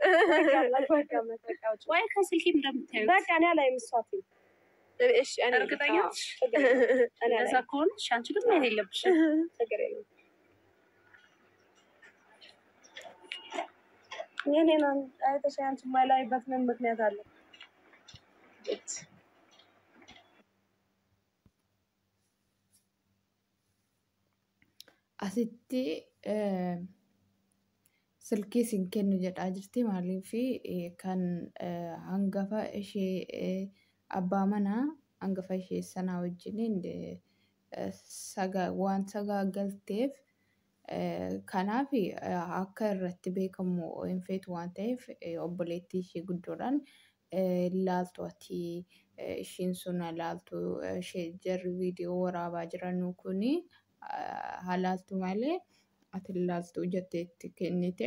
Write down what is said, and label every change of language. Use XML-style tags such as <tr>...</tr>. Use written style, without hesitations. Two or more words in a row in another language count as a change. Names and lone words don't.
<am>ወይ ከስልኬም እንደምታዩት በቃ እኔ አላይም። እሷት እሺ፣ እኔ እርግጠኛ ነሽ? እንደዛ ከሆነሽ አንቺ ግን ማየት የለብሽም። ችግር የለም። የእኔን አይተሽ አንቺ የማላይበት ምን ምክንያት አለ?</am> <om>asitti silkii siin kennu jedhaa jirti. Maaliif kan hangafa ishee abbaa manaa hangafa ishee sanaa wajjiniin waan sagaagalteef kanaaf akka irratti beekamu hin feetu waan ta'eef obboleettii ishee guddoodhaan ilaaltu ati ishiin sun ilaaltu ishee jarri viidiyoo waraabaa jiran kuni halaaltu malee ati ilaaltu jetteetti kennite.</om>